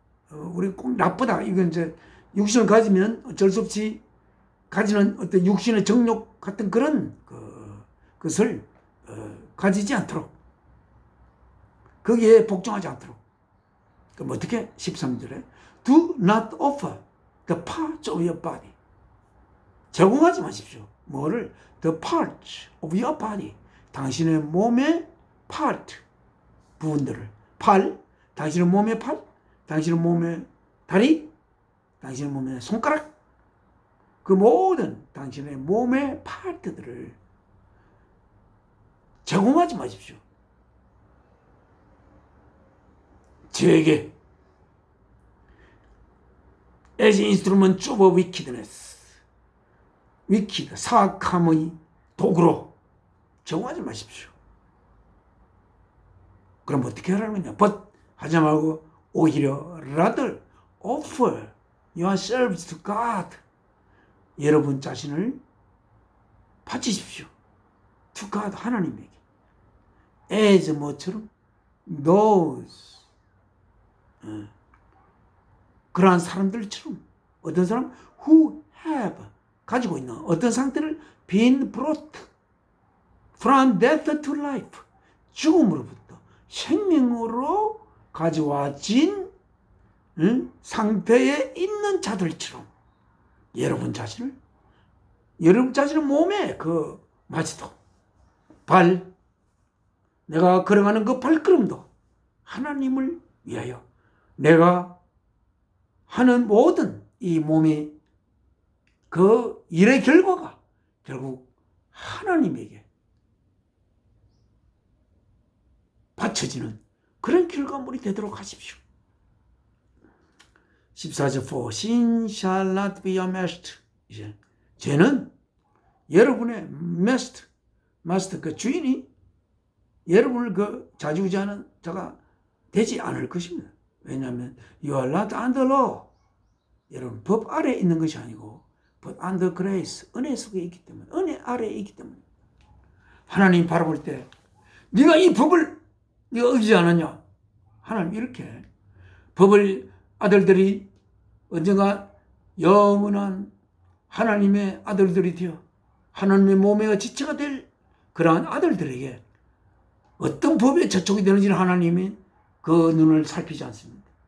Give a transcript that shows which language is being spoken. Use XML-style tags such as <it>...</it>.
<ko>우리 꼭 나쁘다, 이건 이제 육신을 가지면 어쩔 수 없이 가지는 어떤 육신의 정욕 같은 그런 것을 가지지 않도록, 거기에 복종하지 않도록. 그럼 어떻게? 13절에</ko> <en>Do not offer the parts of your body.</en> <ko>제공하지 마십시오. 뭐를?</ko> <en>The parts of your body.</en> <ko>당신의 몸의 part, 부분들을. 팔, 당신의 몸의 팔, 당신의 몸의 다리, 당신의 몸의 손가락, 그 모든 당신의 몸의 파트들을 제공하지 마십시오. 죄에게</ko> <en>as instrument of wickedness, wicked,</en> <ko>사악함의 도구로 제공하지 마십시오. 그럼 어떻게 하라는 거냐?</ko> <en>but</en> <ko>하지 말고 오히려</ko> <en>rather offer yourselves to God.</en> <ko>여러분 자신을 바치십시오.</ko> <en>To God,</en> <ko>하나님에게.</ko> <en>as</en> <ko>뭐처럼?</ko> <en>those.</en> <ko>그러한 사람들처럼. 어떤 사람?</ko> <en>who have.</en> <ko>가지고 있는 어떤 상태를</ko> <en>been brought from death to life.</en> <ko>죽음으로부터 생명으로 가져와진 상태에 있는 자들처럼 여러분 자신을 몸에 마치도, 발, 내가 걸어가는 그 발걸음도 하나님을 위하여, 내가 하는 모든 이 몸의 그 일의 결과가 결국 하나님에게 바쳐지는 그런 결과물이 되도록 하십시오. 14절</ko> <en>For sin shall not be your master.</en> <ko>이제 죄는 여러분의 master 그 주인이 여러분을 좌지우지하는 자가 되지 않을 것입니다. 왜냐하면</ko> <en>you are not under law.</en> <ko>여러분 법 아래에 있는 것이 아니고</ko> <en>but under grace,</en> <ko>은혜 속에 있기 때문에, 은혜 아래에 있기 때문에. 하나님 바라볼 때 네가 이 법을 네가 어기지 않았냐? 하나님 이렇게 법을 아들들이 언젠가 영원한 하나님의 아들들이 되어 하나님의 몸의 지체가 될 그러한 아들들에게 어떤 법에 저촉이 되는지를 하나님이 그 눈을 살피지 않습니다.</ko>